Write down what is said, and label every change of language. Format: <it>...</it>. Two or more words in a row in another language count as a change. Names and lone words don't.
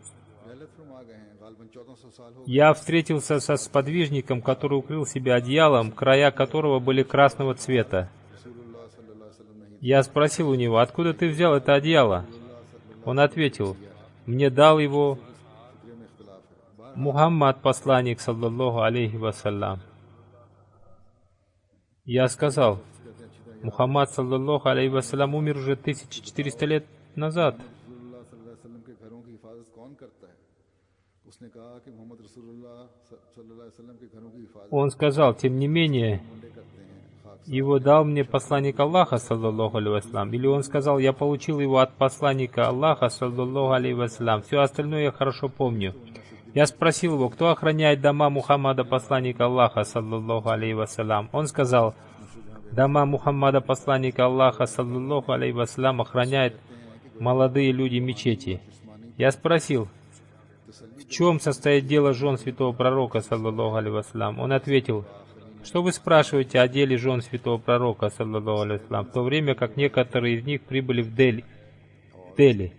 <ru>Я встретился со сподвижником, который укрыл себя одеялом, края которого были красного цвета. Я спросил у него: откуда ты взял это одеяло? Он ответил: мне дал его Мухаммад, посланник,</ru> <ar>صلى الله عليه وسلم.</ar> <ru>Я сказал:</ru> <ar>محمد صلى الله عليه وسلم,</ar> <ru>умер уже 1400 лет назад. Он сказал: тем не менее, его дал мне посланник Аллаха,</ru> <ar>صلى الله عليه وسلم.</ar> <ru>Или он сказал: я получил его от посланника Аллаха,</ru> <ar>صلى الله عليه وسلم.</ar> <ru>Все остальное я хорошо помню. Я спросил его: кто охраняет дома Мухаммада, посланника Аллаха,</ru> <ar>صلى الله عليه وسلم.</ar> <ru>Он сказал: дома Мухаммада, посланника Аллаха,</ru> <ar>صلى الله عليه وسلم,</ar> <ru>охраняют молодые люди мечети. Я спросил: в чем состоит дело жен святого пророка,</ru> <ar>صلى الله عليه وسلم?</ar> <ru>Он ответил: что вы спрашиваете о деле жен святого пророка,</ru> <ar>صلى الله عليه وسلم,</ar> <ru>в то время как некоторые из них прибыли в Дели.</ru>